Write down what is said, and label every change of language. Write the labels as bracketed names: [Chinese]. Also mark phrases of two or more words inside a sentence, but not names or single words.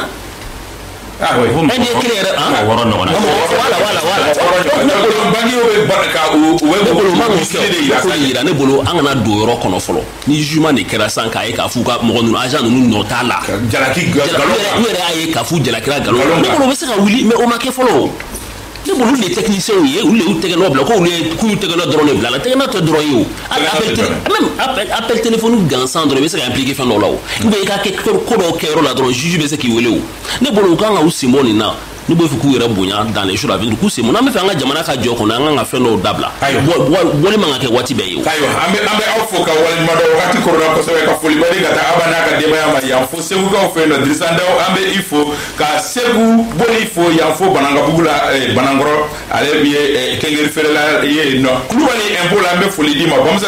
[French] Ah oui, un des clés [Bambara] voilà ne bolo an kana do yɔrɔ kɔnɔ fɔlɔ ni jugement de kɛra san k'a ye k'a f'u ka mɔgɔ ninnu agent ninnu nɔ t'a la jalaki galon u yɛrɛ y'a ye k'a f'u jalakira galon ne bolo u bɛ se ka wuli mais o ma kɛ fɔlɔ ne bolo olu de techniciens ye olu de y'u tɛgɛ nɔ bila ko olu ye k'u tɛgɛ nɔ dɔrɔn de bila la tɛgɛ nɔ tɛ dɔrɔn ye o [French] même appel téléphonique [Bambara] gansan dɔrɔn i bɛ se ka impliquer fɛn dɔw la o [French] ou bien [Bambara] i ka kɛ ko dɔw kɛ yɔrɔ la dɔrɔn juge bɛ se k'i wele o ne bolo u kan ka u sen bɔ nin na ne b'o fɛ k'u yɛrɛ bonya [French] dans les jours à venir [Bambara] k'u sen bɔ n'an bɛ fɛ an ka jamana ka jɔ kɔnɔ an kan ka fɛn dɔw dabila bɔli man ka kɛ waati bɛɛ ye o. ayiwa an bɛ aw fo ka waleɲuman dɔn wagati korona kosɛbɛ ka foli bali ka taa Aba n'a ka denbaya ma yan fo segukaw fɛ yen nɔ Dirisa Ndaw an bɛ i fo ka Segu Boli fo yan fo Banangabugu la Banankɔrɔ ale min ye kɛngɛri feerela ye yen nɔ Kulubali impôt la an bɛ foli di ma Bamusa